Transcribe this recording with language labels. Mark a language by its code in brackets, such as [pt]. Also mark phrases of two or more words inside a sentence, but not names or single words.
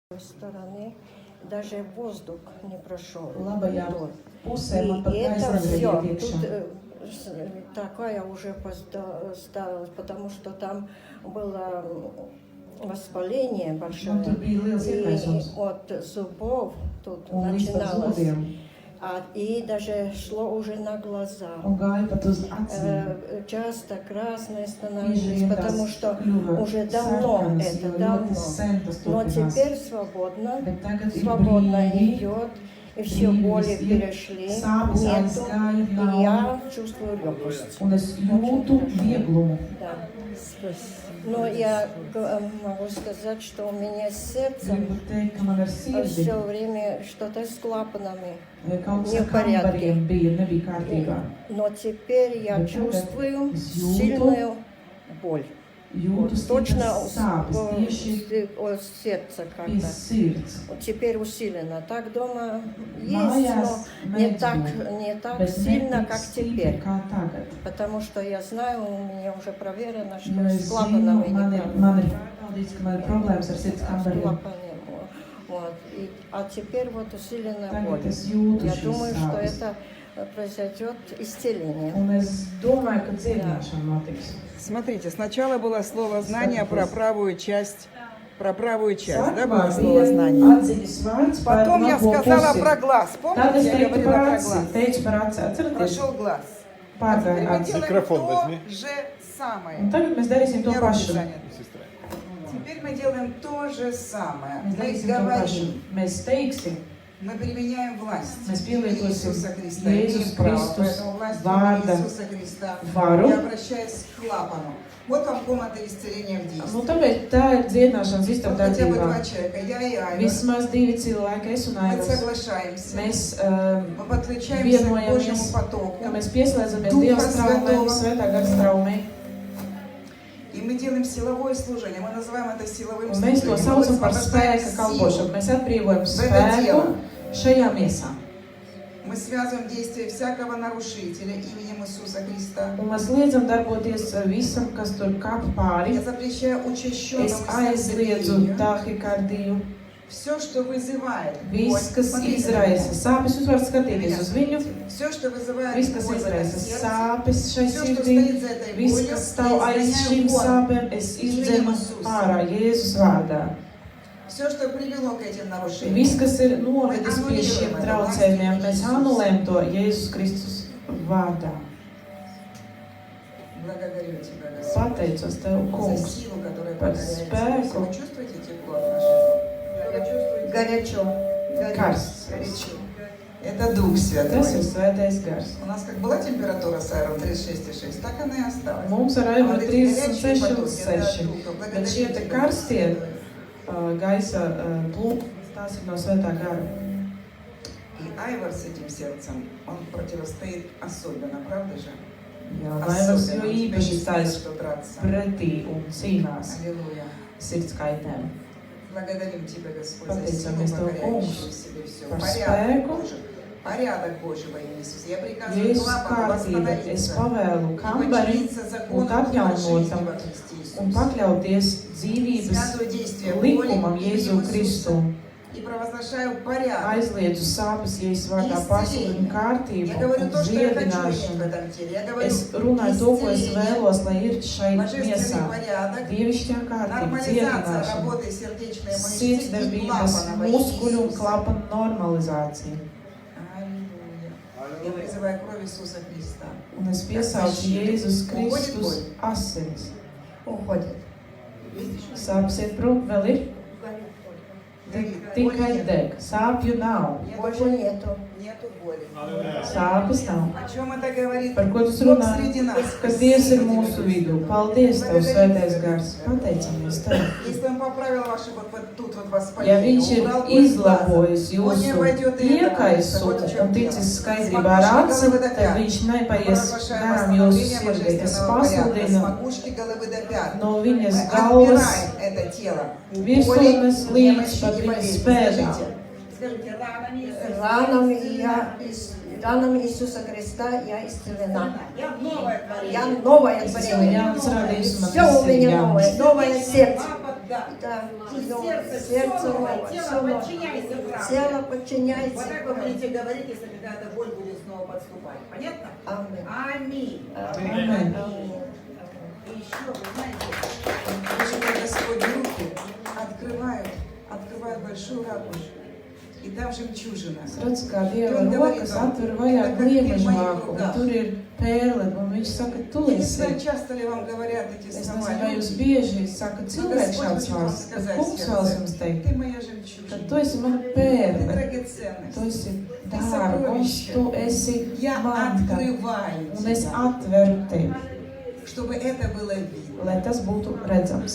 [ru] стороны даже воздух не прошел. [lv] Labajā pusē [ru] И [lv] man pat [ru] это [lv] gaisa [ru] все, [lv] nevarēja iekšā. [ru] тут такая уже стала, потому что там было воспаление большое, [lv] Tur bija liels [ru] и [lv] iekaisums. [ru] от зубов тут [lv] Un līdz ar [ru] начиналось, [lv] zobiem. [ru] и даже шло уже на глаза. [lv] Un gāja pat uz acīm. [ru] Часто красные становились, [lv] Bieži vien [ru] потому [lv] tās [ru] что [lv] kļuva [ru] уже давно [lv] sarkanas, [ru] это, [lv] jo [ru] давно. [lv] ļoti sen tas [ru] Но [lv] turpinās. [ru] теперь свободно, [lv] Bet tagad ir [ru] свободно [lv] brīvi, [ru] идет, и все боли перешли, [lv] sāpes [ru] нету, [lv] aizgāja, [ru] и [lv] nav. [ru] я чувствую легкость. [lv] Un es jūtu vieglumu. [ru] Да. Но я могу сказать, что у меня с сердцем [lv] Gribu teikt, ka man ar sirdi [ru] все время что-то с клапанами. [lv] kaut kas [ru] Не [lv] ar [ru] в порядке. [lv] kambariem bija, nebija kārtībā. [ru] Но теперь я [lv] Bet [ru] чувствую [lv] es jūtu- [ru] сильную боль. [lv] Jūtu [ru] Точно [lv] stipras sāpes tieši [ru] от сердца [lv] pie [ru] как-то. [lv] sirds. [ru] Вот теперь усиленно. Так дома есть, [lv] Mājās [ru] но не [lv] mēdz [ru] так, [lv] būt, [ru] не так [lv] bet [ru] сильно, [lv] ne [ru] как [lv] tik [ru] теперь. [lv] stipri kā tagad. [ru] Потому что я знаю, у меня уже проверено, что [lv] Jo es [ru] с [lv] zinu, [ru] клапанами [lv] man [ru] неправильно. [lv] ir pārbaudīts, ka man ir problēmas ar sirds [ru] С [lv] kambariem. [ru] клапанами. Вот. А теперь вот усиленная боль. [lv] Tagad es jūtu [ru] Я [lv] šīs [ru] думаю, что [lv] sāpes. [ru] это произойдет исцеление. [lv] Un es domāju, ka dziedināšana notiks. [ru] Смотрите, сначала было слово знание про правую часть, да, было [lv] Sākumā [ru] слово [lv] bija [ru] знание. [lv] atziņas vārds par [ru] Потом я [lv] labo [ru] сказала [lv] pusi. [ru] про глаз. [lv] Tad [ru] Помните, [lv] es [ru] я [lv] teiktu [ru] говорила [lv] par [ru] про [lv] aci, [ru] глаз. [lv] teicu par aci, atcerieties, [ru] Прошел глаз. А [lv] pārgāja [ru] теперь мы [lv] aci. [ru] делаем Микрофон то возьми. же самое. [lv] Un tagad mēs darīsim to [ru] У меня руки [lv] pašu. [ru] заняты. Сестра. Теперь мы делаем то же самое. [lv] Mēs [ru] Мы [lv] darīsim to pašu. [ru] говорим, [lv] Mēs teiksim, [ru] мы применяем власть [lv] Mēs pielietosim [ru] Иисуса Христа. [lv] Jēzus [ru] Имеем право, [lv] Kristus [ru] поэтому власть [lv] vārda [ru] Иисуса Христа. [lv] varu. [ru] Я обращаюсь к клапану. Вот вам комната исцеления в действии. [lv] nu tāpēc tā ir dziedināšanas [ru] Вот [lv] istaba [ru] хотя бы [lv] darbībā. [ru] два человека, я и Айва. [lv] Vismaz divi cilvēki, es un [ru] Мы [lv] Aivas. [ru] соглашаемся. [lv] Mēs [ru] Мы подключаемся к Божьему [lv] vienojamies, [ru] потоку. [lv] ka mēs pieslēdzamies Duha Dieva straumēm, Svētого. Svētā gara straumē. [ru] И мы делаем силовое служение. Мы называем это силовым [lv] Un mēs to [ru] служением. [lv] saucam [ru] Мы [lv] par [ru] высвобождаем [lv] spēka [ru] силу. [lv] kalpošanu. Mēs atbrīvojam [ru] В это [lv] spēku [ru] тело. [lv] šajā miesā. [ru] Мы связываем действия всякого нарушителя именем Иисуса Христа. [lv] Un mēs liedzam darboties visam, kas tur kāp pāri. [ru] Я запрещаю [lv] Es [ru] учащенному [lv] aizliedzu [ru] сердцебиению. [lv] tahikardiju. [ru] Все, что вызывает [lv] Viss, [ru] боль. [lv] kas [ru] Смотрите на меня. [lv] izraisa sāpes, jūs varat skatīties uz viņu. [ru] Все, что вызывает [lv] Viss, kas [ru] боль в этом [lv] izraisa [ru] сердце, [lv] sāpes šai [ru] все, что [lv] sirdī, [ru] стоит за этой [lv] viss, [ru] болью, [lv] kas stāv aiz [ru] я [lv] šīm [ru] изгоняю вон. [lv] sāpēm, es izdzenu ārā Jēzus vārdā. [ru] Все, что привело к этим нарушениям. [lv] Viss, kas ir novedis pie šiem traucējumiem, mēs anulējam to Jēzus Kristus vārdā. [ru] Благодарю Тебя, Господь, [lv] Pateicos Tev, [ru] за [lv] Kungs, [ru] силу, которая [lv] par [ru] покоряет [lv] spēku. [ru] себя. Вы чувствуете тепло от нашего? Горячо. [lv] Karsts. [ru] Горячо. Это Дух Святой. [lv] Tas ir Svētais gars. [ru] У нас как была температура с Айром 36,6, так она и осталась. [lv] Mums ar [ru] А [lv] Aivu [ru] вот [lv] ir [ru] эти горячие [lv] 36 un [ru] потоки, это [lv] 6, [ru] от Духа. [lv] bet [ru] Благодарю [lv] šie te [ru] Тебя, [lv] karstie [ru] Господь. [lv] gaisa plūki, tās ir no Svētā gara. [ru] И Айвар с этим сердцем, он противостоит особенно, правда же? [lv] Jā, Aivars jo [ru] Особенно. У тебя [lv] īpaši [ru] есть [lv] stājas [ru] за что драться. [lv] pretī un cīnās [ru] Аллилуйя. [lv] sirds kaitēm. [ru] Благодарим Тебя, Господь, за [lv] Pateicamies [ru] силу, [lv] Tev, [ru] покоряющую [lv] Kungs, [ru] в себе все. [lv] par [ru] Порядок [lv] spēku. [ru] Божий. Порядок Божий во имя Иисуса. Я приказываю [lv] Jēzus [ru] клапану [lv] kārtība, es [ru] восстановиться. [lv] pavēlu [ru] И [lv] kambari [ru] подчиниться закону [lv] būt atjaunotam [ru] во Христе [lv] un [ru] Иисусе. [lv] pakļauties dzīvības [ru] Связываю действия боли [lv] likumam [ru] именем [lv] Jēzu [ru] Иисуса. [lv] Kristu. [ru] И провозглашаю порядок. [lv] Aizliedzu sāpes Jēzus vārdā pasludinu [ru] Я [lv] kārtību [ru] говорю [lv] un [ru] то, что я хочу иметь в [lv] dziedināšanu. [ru] этом теле. Я говорю [lv] Es runāju to, ko es [ru] исцеление, [lv] vēlos, lai ir šai miesā. [ru] божественный порядок, [lv] Dievišķā kārtība, [ru] нормализация [lv] dziedināšana, [ru] работы сердечной мышцы и [lv] sirdsdarbības, [ru] клапана во имя [lv] muskuļu un [ru] Иисуса. [lv] klapana normalizācija. [ru] Аллилуйя. Я призываю кровь Иисуса Христа. [lv] Un es piesaucu Jēzus Kristus asinis. [ru] Уходит. [lv] Sāpes iet prom, vēl ir? Tikai deg. Sāpju nav. [ru] Больше нету. Нету боли. [lv] Sāpes nav. [ru] О чем это говорит? [lv] Par ko tas [ru] Бог [lv] runā? [ru] среди нас. [lv] Ka Dievs ir mūsu vidū. Paldies Tev, Svētais Gars. Pateicamies Tev. [ru] Если Он поправил ваши вот тут вот [lv] Ja [ru] воспаление, [lv] Viņš ir [ru] убрал боль в глазах, [lv] izlabojis [ru] Он не [lv] jūsu [ru] войдет и это, [lv] iekaisu [ru] вот в чем [lv] un [ru] дело. [lv] ticis skaidrībā ar aci, tad Viņš nepaies [ru] Провозглашаю [lv] garām jūsu [ru] восстановление [lv] sirdī. Es [ru] божественного порядка с [lv] pasludinu [ru] макушки головы до пят. [lv] no [ru] Мы [lv] viņas galvas [ru] отбираем это тело. [lv] virsotnes līdz [ru] немощи [lv] pat [ru] и [lv] viņas [ru] болезни. [lv] spēdām. [ru] Скажите, Ранами Иисуса Христа я исцелена. я новое творение. Я новое [lv] Es esmu [ru] творение. [lv] jauns radījums, man [ru] Все у [lv] viss ir [ru] меня [lv] jauns. [ru] новое. Новое сердце. Да. Да, И новое, сердце, сердце все новое, новое, тело все новое. подчиняется правде. Тело Вот подчиняется так вы правде. будете говорить, если какая-то боль будет снова подступать. Понятно? Аминь. Аминь. [lv] Amen. [ru] Аминь. И еще, вы знаете, Когда Господь руки открывает большую раковину, и там жемчужина. [lv] Es redzu, kā Dieva rokas atver vaļā gliemežu vāku, un tur ir pērle, un viņš saka, tu [ru] Я не [lv] esi. [ru] знаю, часто ли вам говорят эти [lv] Es [ru] слова. [lv] nezinu, vai jūs bieži sakat cilvēks šāds vārds, bet kungs vēlas jums teikt, [ru] Ты моя [lv] ka [ru] жемчужина. [lv] tu esi mana [ru] Ты [lv] pērle, [ru] драгоценность. [lv] tu esi dārgums, tu esi [ru] Я [lv] manta, [ru] открываю [lv] un es [ru] тебя, [lv] atveru tevi, [ru] чтобы это было видно. [lv] lai tas būtu redzams.